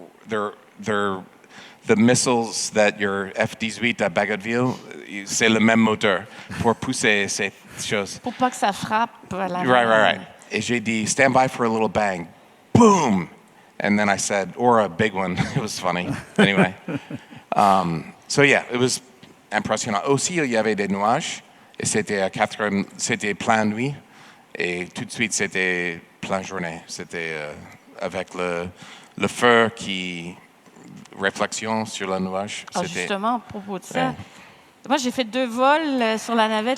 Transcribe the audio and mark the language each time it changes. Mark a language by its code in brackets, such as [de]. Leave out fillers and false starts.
[en] They're the missiles that your F-18 à Bagotville. [fr] C'est le même moteur pour pousser ces choses. Pour pas que ça frappe la [en] Right. [fr] Et j'ai dit, [en] stand by for a little bang. Boom! And then I said, or a big one. It was funny. Anyway. So yeah, it was impressionnant. [fr] Aussi, il y avait des nuages. Et c'était c'était plein nuit. Et tout de suite, c'était plein journée. C'était avec le feu qui... réflexion sur le nuage. Justement, à propos de ça. Moi, j'ai fait 2 vols sur la navette.